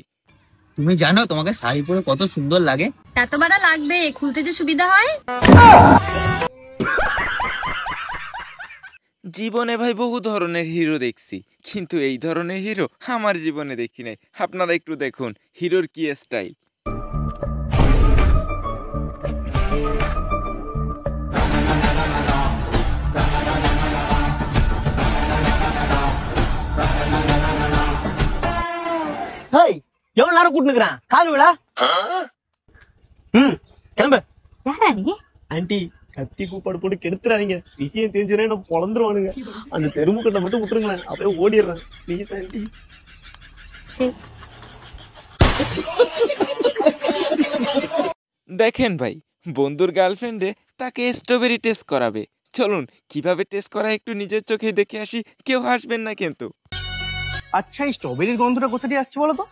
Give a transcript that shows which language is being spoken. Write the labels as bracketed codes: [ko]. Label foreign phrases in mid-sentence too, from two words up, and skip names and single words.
[bn] তুমি জানো তোমাকে শাড়ি পরে কত সুন্দর লাগে? এত বড় লাগবে, খুলতে যে সুবিধা হয়। জীবনে ভাই বহু ধরনের হিরো দেখছি, কিন্তু এই ধরনের হিরো আমার জীবনে দেখি নাই। আপনারা একটু দেখুন হিরোর কি স্টাইল। [ta] ஹேய் எவ்வளவு நேரம் கூட்டுனுக்குறான் கால் விழா? கிளம்பு. யாரா நீ? ஆண்டி கத்தி கூப்பாடு போட்டு கெடுத்துறாதீங்க, விஷயம் தெரிஞ்சுனா என்ன பொழந்துருவானுங்க. அந்த தெருமுக்கட்டை மட்டும் விட்டுருங்களேன், அப்படியே ஓடிடுறேன் ப்ளீஸ் ஆண்டி. [bn] দেখেন ভাই, বন্ধুর গার্লফ্রেন্ডে তাকে স্ট্রবেরি টেস্ট করাবে। চলুন কিভাবে টেস্ট করা একটু নিজের চোখে দেখে আসি, কেউ হাসবেন না কিন্তু। আচ্ছা, এই স্ট্রবেরির গন্ধটা কোথা দিয়ে আসছে বলো তো?